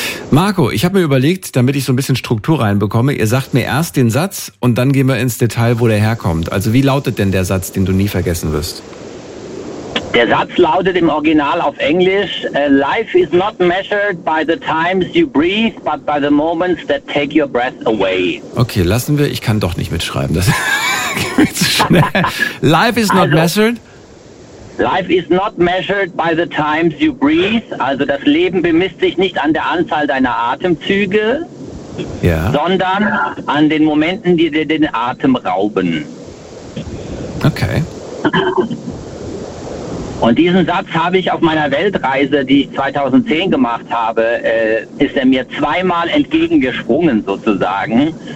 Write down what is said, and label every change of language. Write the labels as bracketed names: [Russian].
[German] Marco, ich habe mir überlegt, damit ich so ein bisschen Struktur reinbekomme, ihr sagt mir erst den Satz und dann gehen wir ins Detail, wo der herkommt. Also wie lautet denn der Satz, den du nie vergessen wirst? Der Satz lautet im Original auf Englisch, [English] Life is not measured by the times you breathe, but by the moments that take your breath away. Okay, lassen wir, ich kann doch nicht mitschreiben, das geht zu schnell. Life is not measured. Life is not measured by the times you breathe. [German] Also das Leben bemisst sich nicht an der Anzahl deiner Atemzüge, ja, sondern an den Momenten, die dir den Atem rauben. Okay. Und diesen Satz habe ich auf meiner Weltreise, die ich 2010 gemacht habe, ist er mir zweimal entgegengesprungen sozusagen.